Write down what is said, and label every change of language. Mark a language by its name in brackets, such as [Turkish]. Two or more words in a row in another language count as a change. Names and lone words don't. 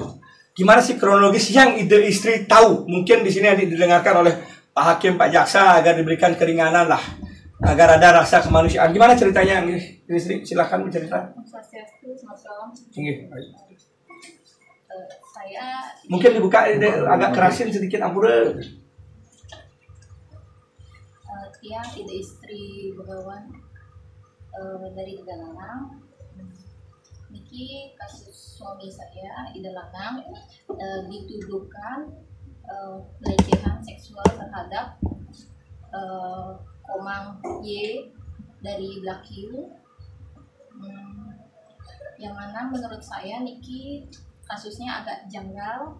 [Indonesian] Gimana sih kronologis yang Ida istri tahu? Mungkin di sini didengarkan oleh Pak Hakim, Pak Jaksa agar diberikan keringanan lah, agar ada rasa kemanusiaan. Gimana ceritanya, istri? Silahkan bercerita. Saya mungkin dibuka agak kerasin sedikit, ampura. Tiang Ida istri Begawan dari Ida Lanang. Niki kasus suami saya Ida Lanang dituduhkan pelecehan seksual terhadap Komang Y dari Blakiu, yang mana menurut saya Niki kasusnya agak janggal.